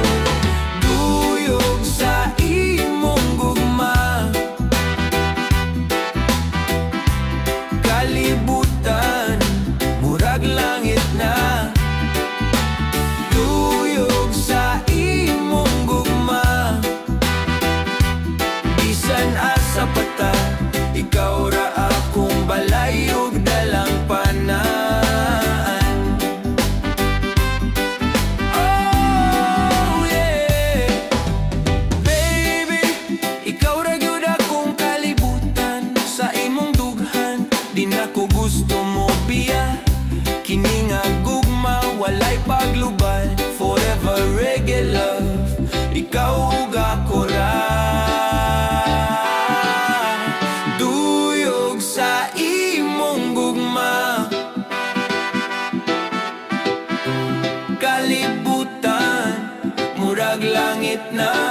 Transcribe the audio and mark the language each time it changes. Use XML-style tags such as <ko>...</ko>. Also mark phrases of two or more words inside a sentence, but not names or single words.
<ceb>Duyog sa imong gugma, kalibutan murag langit na. Duyog sa imong gugma, bisan asa pata, ikaw ra akong balay ug dalang panaan.</ceb> <en>Oh yeah, baby,</en> <ceb>ikaw ra gyud akong kalibutan. Sa imong dughan di na ko gusto mo biya. Kini nga gugma walay paglubal,</ceb> <en>forever reggae love,</en> <ceb>ikaw ug ako ra. Duyog sa imong gugma, kalibutan murag langit na.</ceb>